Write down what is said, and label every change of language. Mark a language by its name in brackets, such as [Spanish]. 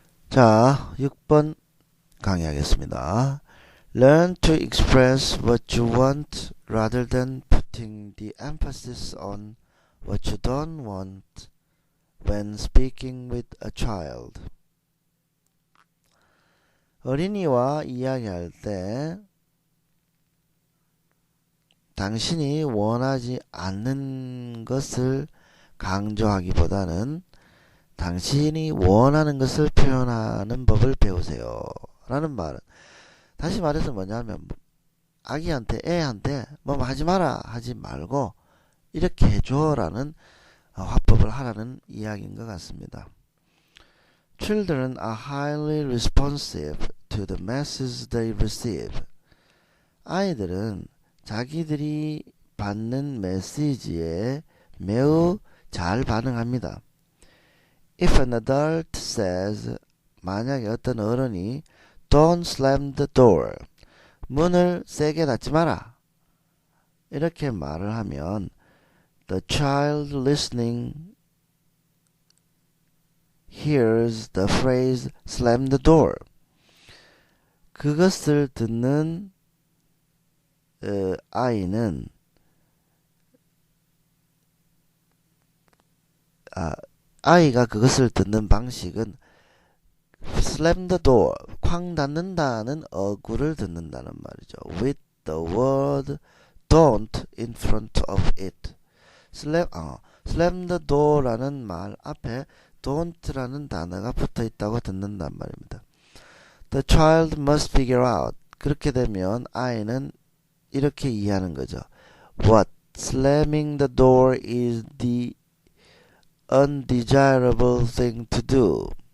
[Korean] 자, 6번 강의하겠습니다. [English] Learn to express what you want rather than putting the emphasis on what you don't want when speaking with a child. [Korean] 어린이와 이야기할 때 당신이 원하지 않는 것을 강조하기보다는 당신이 원하는 것을 표현하는 법을 배우세요 라는 말은, 다시 말해서 뭐냐면 아기한테, 애한테 뭐 하지 마라 하지 말고 이렇게 해줘 라는 화법을 하라는 이야기인 것 같습니다. [English] Children are highly responsive to the messages they receive. [Korean] 아이들은 자기들이 받는 메시지에 매우 잘 반응합니다. [English] If an adult says, [Korean] 만약에 어떤 어른이 [English] Don't slam the door, [Korean] 문을 세게 닫지 마라, 이렇게 말을 하면 [English] The child listening hears the phrase slam the door. [Korean] 그것을 듣는 아이는 아이가 그것을 듣는 방식은 [English] slam the door, [Korean] 쾅 닫는다는 어구를 듣는다는 말이죠. [English] With the word don't in front of it. slam the door [Korean] 라는 말 앞에 don't라는 단어가 붙어 있다고 듣는단 말입니다. [English] The child must figure out. [Korean] 그렇게 되면 아이는 이렇게 이해하는 거죠. [English] What? Slamming the door is the undesirable thing to do.